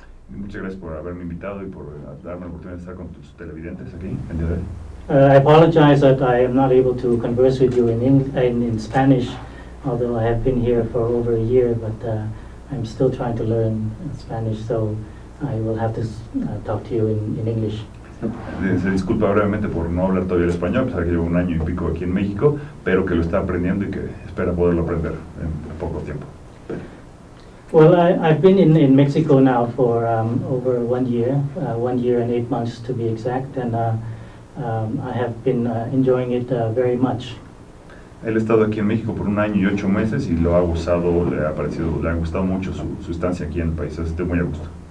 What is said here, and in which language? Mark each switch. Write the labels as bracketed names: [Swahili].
[Spanish] Muchas gracias por haberme invitado y por darme la oportunidad de estar con tus televidentes aquí el día de hoy. [English] I apologize that I am not able to converse with you in Spanish, although I have been here for over a year, but I'm still trying to learn Spanish, so I will have to talk to you in English. [Spanish] Se disculpa brevemente por no hablar todavía el español, a pesar que llevo un año y pico aquí en México, pero que lo está aprendiendo y que espera poderlo aprender en poco tiempo. [English] Well, I've been in Mexico now for over 1 year, 1 year and 8 months to be exact, and I have been enjoying it very much. [Spanish] Él ha estado aquí en México por 1 año y 8 meses y lo ha gozado, le ha gustado mucho su estancia aquí en el país, estoy muy a gusto.